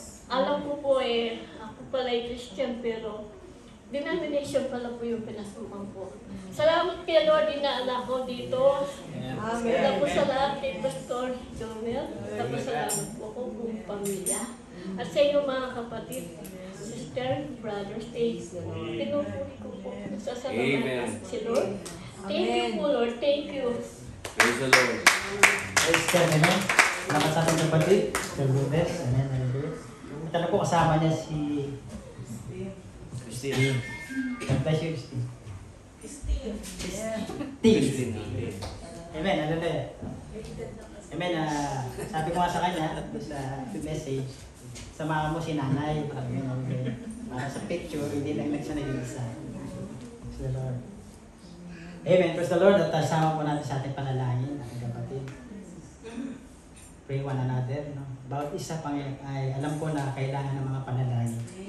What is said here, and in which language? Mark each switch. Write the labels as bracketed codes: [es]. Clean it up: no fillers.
[tl] Alam ko po ako pala ay Christian pero denomination pala po yung pinasukan ko. Salamat kay Lord, dinaan ako dito. Amen. Tapos sa lahat kay Pastor Jonel. Tapos salamat po ako buong pamilya. At sa inyo mga kapatid, sister, brothers, pinupuri ko po. Sasalamatan si Lord. [en] Thank you po Lord, thank you. Praise the Lord. Praise God. [tl] Amen. Salamat sa ating kapatid. Sister Lucas. Amen. Hallelujah. At ano po kasama niya si Christine. [en] God bless you, Steve. Christine. Amen. Hallelujah. Amen. [tl] Sabi ko nga sa kanya, sa message, samahan mo si nanay. Amen. Hallelujah. Para sa picture, hindi lang siya nag-iisa. [en] Praise the Lord. Amen. Praise the Lord. [tl] At sama po natin sa ating panalangin, ating kapatid. [en] Pray one another. [tl] No? Bawat isa ay alam ko na kailangan ng mga panalangin.